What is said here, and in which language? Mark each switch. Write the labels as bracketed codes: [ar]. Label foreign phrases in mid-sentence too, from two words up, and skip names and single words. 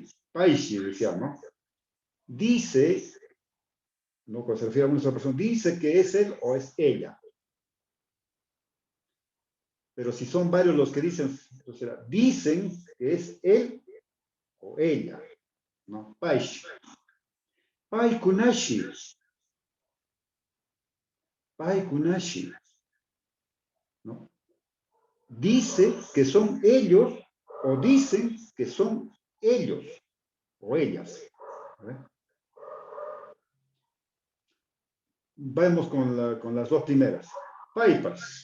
[es] Paishi, decía, ¿no? Dice, ¿no? Cuando se refiere a una sola persona, dice que es él o es ella. Pero si son varios los que dicen, entonces dicen que es él o ella, ¿no? [qu] Paishi. Pai kunashi. Pai kunashi. [es] ¿No? Dice que son ellos o dicen que son ellos o ellas. Vamos con las dos primeras. Paipas.